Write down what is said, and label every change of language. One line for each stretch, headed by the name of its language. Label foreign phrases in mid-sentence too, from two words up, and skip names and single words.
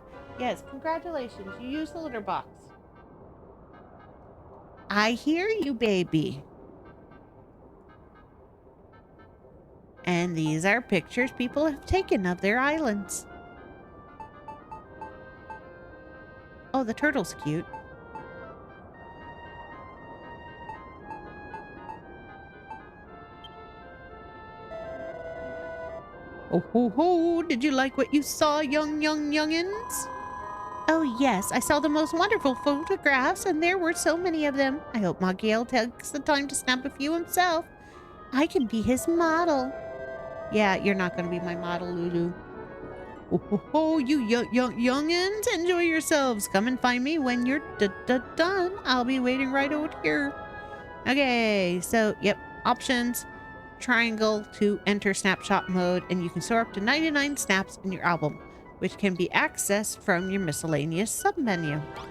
English: Yes, congratulations. You used the litter box. I hear you, baby. And these are pictures people have taken of their islands. Oh, the turtle's cute. Oh ho ho, did you like what you saw, youngins? Oh yes, I saw the most wonderful photographs, and there were so many of them. I hope Monke takes the time to snap a few himself. I can be his model. Yeah, you're not going to be my model, Lulu. Oh ho ho, you youngins, enjoy yourselves. Come and find me when you're done. I'll be waiting right over here. Okay, so, yep, options. Triangle to enter snapshot mode, and you can store up to 99 snaps in your album, which can be accessed from your miscellaneous submenu.